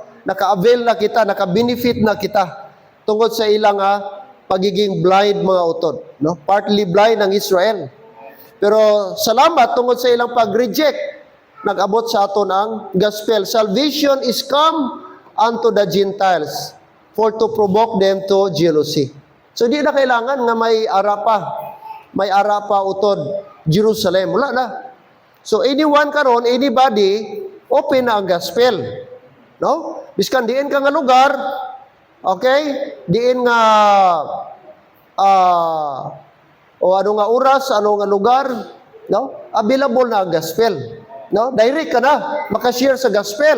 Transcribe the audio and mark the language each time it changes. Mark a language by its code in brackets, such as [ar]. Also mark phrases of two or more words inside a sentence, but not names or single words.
[hil] Naka-avail na kita, naka-benefit na kita tungkol sa ilang pagiging blind mga utod, no? [en] Partly blind ng Israel. [hil] Pero salamat tungkol sa ilang pag-reject, nag-abot sa aton ang gospel. [en] Salvation is come unto the Gentiles, for to provoke them to jealousy. [hil] So di na kailangan nga may ara pa utod Jerusalem. Wala na. So anyone karon, anybody, open na ang gospel. No? Biskan diin ka nga lugar, okay? Diin nga ano nga oras, ano nga lugar, no? Available na ang gospel. No? Direct ka na, makashare sa gospel.